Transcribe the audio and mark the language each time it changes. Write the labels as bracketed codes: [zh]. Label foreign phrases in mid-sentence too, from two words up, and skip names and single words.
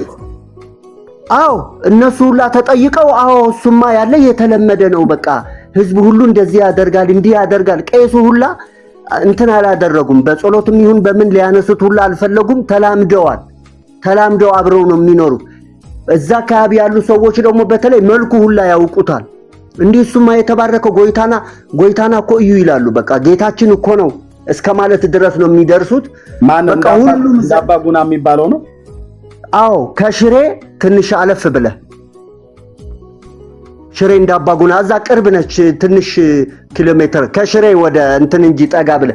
[am] እነሱ ሁላ ተጠይቀው እሱማ ያለ የተለመደ ነው። በቃ ህዝብ ሁሉ እንደዚህ ያደርጋል እንዲህ ያደርጋል። ቄሱ ሁላ እንትን አላደረጉም። በጸሎትም ይሁን በምን ሊያነሱት ሁላ አልፈለጉም። ተላምደው አብረው ነው የሚኖሩት። እዛ አካባቢ ያሉ ሰዎች ደግሞ በተለይ መልኩ ሁላ ያውቁታል። እንዲህ እሱማ የተባረከው [ti] ጎይታና እኮ እዩ [am] ይላሉ። በቃ ጌታችን እኮ ነው እስከ ማለት ድረስ ነው የሚደርሱት። በቃ ሁሉም አባጉና የሚባለው ነው። ከሽሬ ትንሽ አለፍ ብለህ ሽሬ እንዳባጉና እዛ ቅርብ ነች። ትንሽ ኪሎ ሜትር ከሽሬ ወደ እንትን እንጂ ጠጋ ብለህ